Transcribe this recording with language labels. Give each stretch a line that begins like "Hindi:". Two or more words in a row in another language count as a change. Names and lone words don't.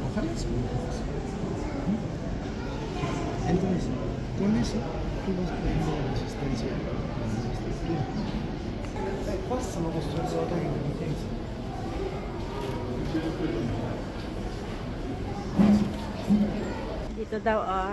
Spanish: Entonces, con eso tú vas poniendo la resistencia.
Italian: Qua stanno costruendo la torre di difesa.
Filipino: Dito daw, oh.